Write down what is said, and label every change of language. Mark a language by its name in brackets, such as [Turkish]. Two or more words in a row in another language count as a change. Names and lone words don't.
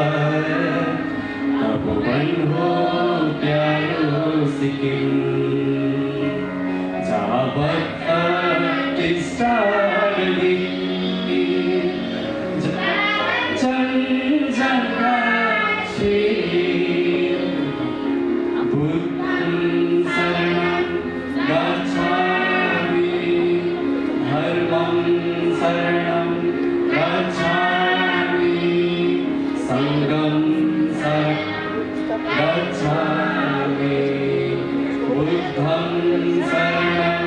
[Nepali] तपोवन हो प्यारो सिक्किम जहाँ बग्छ टिस्टारले कञ्चनजङ्घासी [Pali] बुद्धं शरणं गच्छामि धर्मं शरणं गच्छामि सङ्घं शरणं गच्छामि बुद्धं शरणं